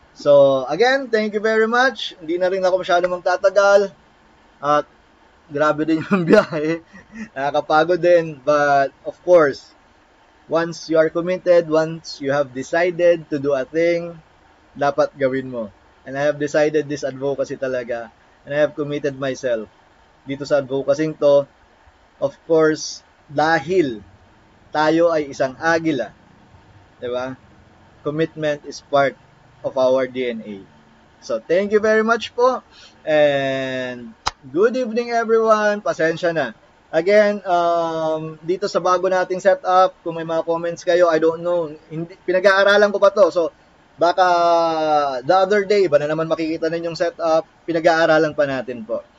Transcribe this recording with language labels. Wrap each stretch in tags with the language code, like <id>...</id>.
<en>So, again, thank you very much.</en> <tl>Hindi na rin ako masyado magtatagal. At grabe din yung biyahe. Nakakapagod din.</tl> <en>But, of course, once you are committed, once you have decided to do a thing,</en> <tl>dapat gawin mo.</tl> <en>And I have decided this advocacy talaga. And I have committed myself</en> <tl>dito sa</tl> <en>advocacy to. Of course,</en> <tl>dahil tayo ay isang agila. Diba?</tl> <en>Commitment is part of our DNA. So, thank you very much po. And good evening everyone.</en> <tl>Pasensya na. Again, dito sa bago nating setup, kung may mga comments kayo,</tl> <en>I don't know.</en> <tl>Pinag-aaralan ko pa to. So, baka</tl> <en>the other day,</en> <tl>ba na naman makikita ninyong setup, pinag-aaralan pa natin po.</tl>